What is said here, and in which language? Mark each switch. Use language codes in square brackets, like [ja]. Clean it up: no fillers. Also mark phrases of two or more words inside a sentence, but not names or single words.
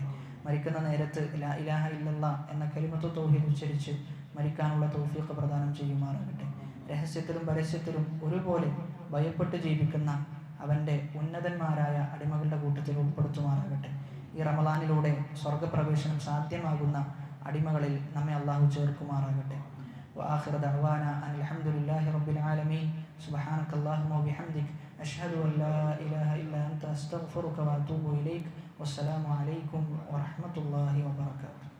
[ml] മരിക്കുന്ന നേരത്ത് [ar] لا إله إلا الله [ml] എന്ന [ar] كلمة التوحيد [ml] ഉച്ചരിച്ച് മരിക്കാനുള്ള തൗഫീഖ് പ്രദാനം ചെയ്യുമാറാകട്ടെ. രഹസ്യത്തിലും പരസ്യത്തിലും ഒരുപോലെ ഭയപ്പെട്ട് ജീവിക്കുന്ന അവൻ്റെ ഉന്നതന്മാരായ അടിമകളുടെ കൂട്ടത്തിൽ ഉൾപ്പെടുത്തുമാറാകട്ടെ. ഈ റമളാനിലൂടെ സ്വർഗപ്രവേശനം സാധ്യമാകുന്ന അടിമകളിൽ നമ്മെ അള്ളാഹു ചേർക്കുമാറാകട്ടെ. [ar] وآخر دعوانا أن الحمد لله رب العالمين. سبحانك اللهم وبحمدك أشهد أن لا إله إلا أنت أستغفرك وأتوب إليك. والسلام عليكم ورحمة الله وبركاته.